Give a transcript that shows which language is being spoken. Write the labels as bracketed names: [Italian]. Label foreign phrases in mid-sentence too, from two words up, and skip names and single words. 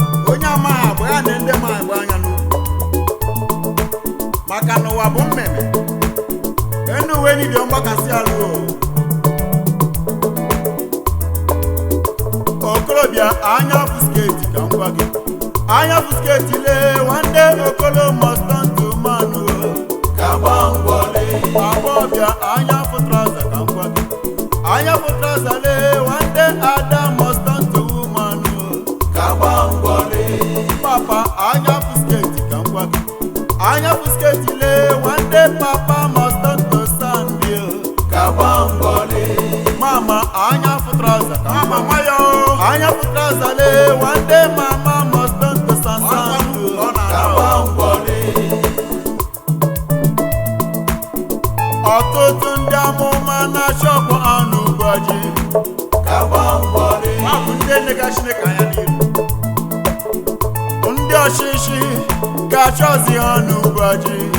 [Igbo] Onye amaghị agba ya na ndị ma agba anya n'ukwu. Maka n'ụwa bụ mmemme. Enu uwe niile mgbakasị alụ o. Okorobịa, anya bụ sketi ka m gwa gị. Anya bụ sketi lee, [English] one day Okolo must turn to man o. [Igbo] Ka gba mbọ lee. Agbọbịa, anya bụ trouser ka m gwa gị. Anya bụ trouser lee, [English] one day Ada must turn to woman o. [Igbo] Ka gba mbọ lee. Papa, anya bụ sketi ka m gwa gị. Anya bụ sketi lee, [English] one day Papa must turn to sand o. [Igbo] Ka gba mbọ lee. Mama, anya bụ trouser ka m gwa gị. Anya bụ trouser lee, [English] one day Mama must turn to sand sand o. [Igbo] Ka gba mbọ lee. Ọtụtụ ndị amụma na shọpụ anụ bụ ajị. Ka gba mbọ lee. Ọ bụ ndị na-ega Chineke anya n'ihu. Ndị ọchịchị ga-achọzi anụ bụ ajị.